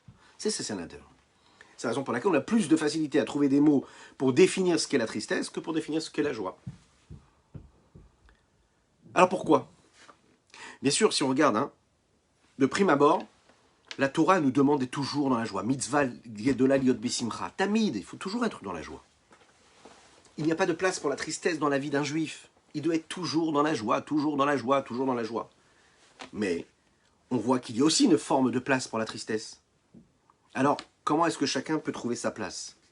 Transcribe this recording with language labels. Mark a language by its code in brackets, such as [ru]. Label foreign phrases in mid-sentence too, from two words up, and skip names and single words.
[fr] C'est sa nature. C'est la raison pour laquelle on a plus de facilité à trouver des mots pour définir ce qu'est la tristesse que pour définir ce qu'est la joie. Alors pourquoi? Bien sûr, si on regarde, de prime abord, la Torah nous demande d'être toujours dans la joie. [he] מצוה גדולה להיות בשמחה. [fr] Tamid, il faut toujours être dans la joie. Il n'y a pas de place pour la tristesse dans la vie d'un juif. Il doit être toujours dans la joie, toujours dans la joie, toujours dans la joie. Mais on voit qu'il y a aussi une forme de place pour la tristesse. Alors, comment est-ce que chacun peut trouver sa place?